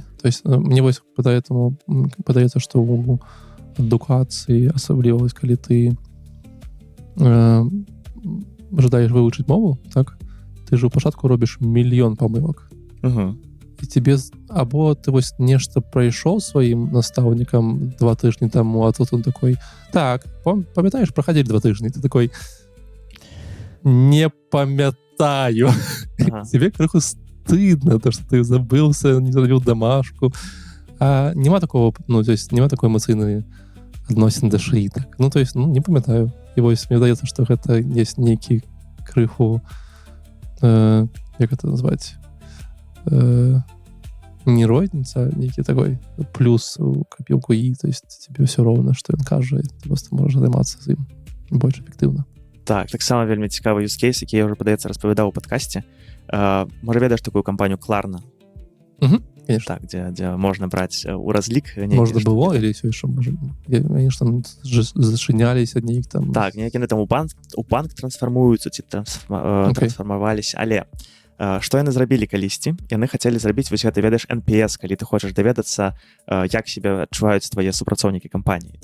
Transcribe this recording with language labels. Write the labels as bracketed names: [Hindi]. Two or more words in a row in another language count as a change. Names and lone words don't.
[Belarusian] То есть мне вось падаецца, што ў адукацыі, асабліва, калі ты жадаеш вывучыць мову, так, ты ж у пачатку робіш мільён памылак. І тебе або ты вось нешта прайшоў сваім настаўнікам 2 тыжні таму, а тут [Russian] он такой, [Belarusian] так, памятаеш, праходзілі 2 тыжні, ты такой, не памятаю. Тебе крыху стыдно, [Russian] то, что [Belarusian] ты забылся, не зрабіў домашку. А нема такого, [Russian] то есть [Belarusian] нема такой эмоцыйнай адносін да ШАІ. Так. [Russian] То есть, [Belarusian] не памятаю. І вось мне здаецца, што гэта есть нейкі крыху, як гэта назваць, не розніца, нейкі такой плюс у капілку І, [Russian] то есть тебе [Belarusian] все роўна, што ён кажа, і ты просто можаш займацца з ім больш эфектыўна. Так, таксама вельмі цікавы юзкейс, які я ўжо, падаецца, распавядаў у падкасці. Можа, ведаеш такую кампанію Кларна? [Russian] Конечно. [Belarusian] Так, дзе можна браць у разлік. Можна было, или все яшчэ, можа, они ж там зачыняліся нейк там. Так, нейкі там у банк трансфармуюцца, ці трансфармаваліся, але што яны зрабілі калісьці? Яны хацелі зрабіць, вось гэта, ведаеш, NPS, калі ты хочаш даведацца, як себе адчуваюць твае супрацоўнікі кампаніі.